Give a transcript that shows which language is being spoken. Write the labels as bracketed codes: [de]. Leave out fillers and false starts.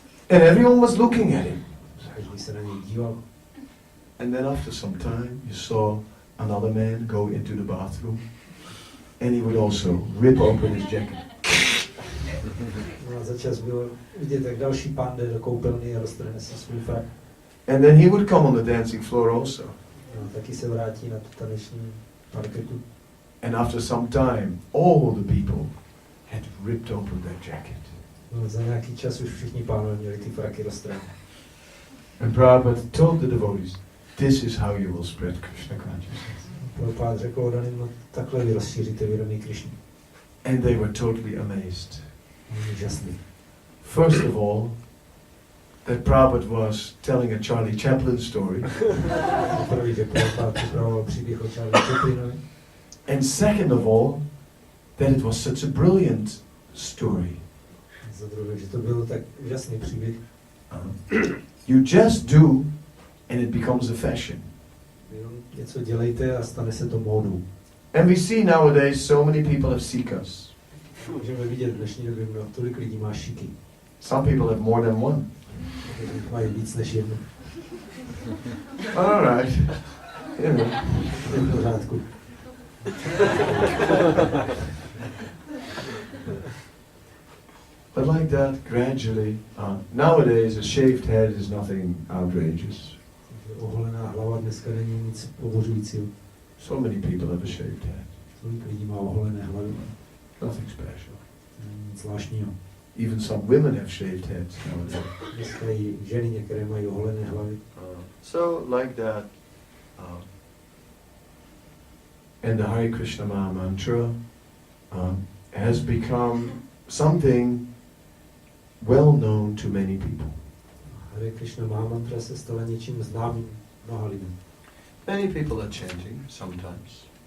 [en] And everyone was looking at him. [cs] Každý se na něj díval. [en] And then after some time you saw another man go into the bathroom and he would also rip open his jacket. [cs] No a začas bylo vidět, jak další pán jde do koupelny a roztrhne si svůj frak. [en] And then he would come on the dancing floor also. [cs] No, taky se vrátí na taneční parketu. [en] And after some time, all the people had ripped open their jacket. [cs] No, za nějaký čas už všichni pánové měli ty fraky roztrhné. [en] And Prabhupada told the devotees, this is how you will spread Krishna consciousness. [cs] Prabhupada řekl odaným, no takhle vy rozšíříte vědomí Krishny. [en] And they were totally amazed. [cs] Úžasný. [en] First of all, that Prabhupada was telling a Charlie Chaplin story. [cs] Poprvé, že Prabhupada připravoval příběh o Charlie Chaplinovi. [en] And second of all, that it was such a brilliant story. [cs] Za druhé, že to byl tak úžasný příběh. [en] You just do and it becomes a fashion. [cs] Jenom něco dělejte a stane se to módou. [en] And we see nowadays so many people have sikas. [cs] Můžeme vidět v dnešní době, tolik lidí má šiky. [en] Some people have more than one. [cs] Mají víc než jednu. [en] All right. You know. [cs] Je v pořádku. [en] But like that, gradually, nowadays a shaved head is nothing outrageous. [cs] Oholená hlava dneska není nic pobořujícího. [en] So many people have a shaved head. [cs] Tolik lidí má oholené hlavy. [en] Nothing special. [cs] Nic zvláštního. [en] Even some women have shaved heads nowadays. [cs] Dneska i ženy některé mají oholené hlavy. [en] So like that, and the Hare Krishna Maha Mantra has become something well known to many people. [cs] Hare Krishna Maha Mantra se stala něčím známým mnoha lidem. [en] Many people are chanting sometimes.